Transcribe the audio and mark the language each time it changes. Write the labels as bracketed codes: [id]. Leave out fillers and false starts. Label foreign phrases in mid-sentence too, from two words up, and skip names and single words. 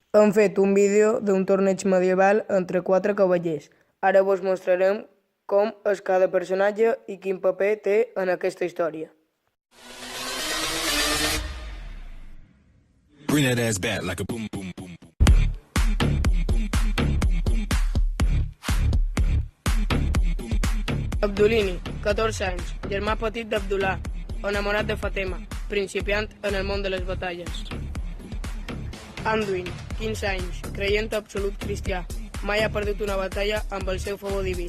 [ca] Hem fet un vídeo d'un torneig medieval entre 4 cavallers. Ara vos mostrarem com és cada personatge i quin paper té en aquesta història. [en] Bring that ass back like a boom, boom, boom, boom. [ca] Abdulini, 14 anys, germà petit d'Abdullah, enamorat de Fatima, principiant en el món de les batalles. Anduin, 15 anys, creient absolut cristià, mai ha perdut una batalla amb el seu favor diví.